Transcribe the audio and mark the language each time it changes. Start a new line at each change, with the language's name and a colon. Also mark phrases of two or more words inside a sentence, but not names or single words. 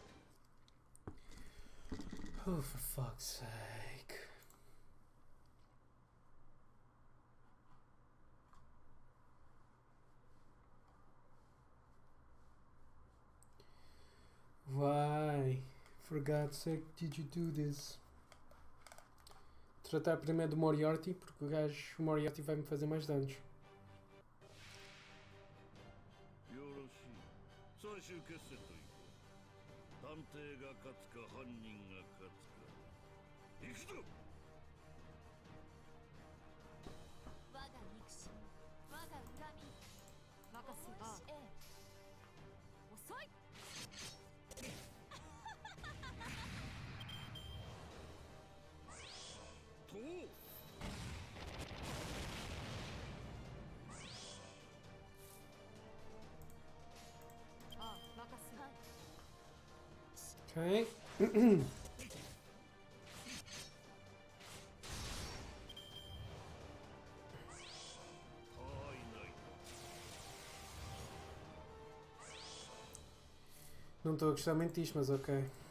English: Oh, for fuck's sake. Why? For God's sake, did you do this?
Portuguese: Tratar primeiro do Moriarty, porque o Moriarty vai me fazer mais danos.
Japanese: 最終決戦といく。探偵が勝つか犯人が勝つか。行くぞ。我が憎しみ、我が恨み。任せば。遅い。と。
Portuguese: Okay. Não estou a gostar muito disto, mas ok.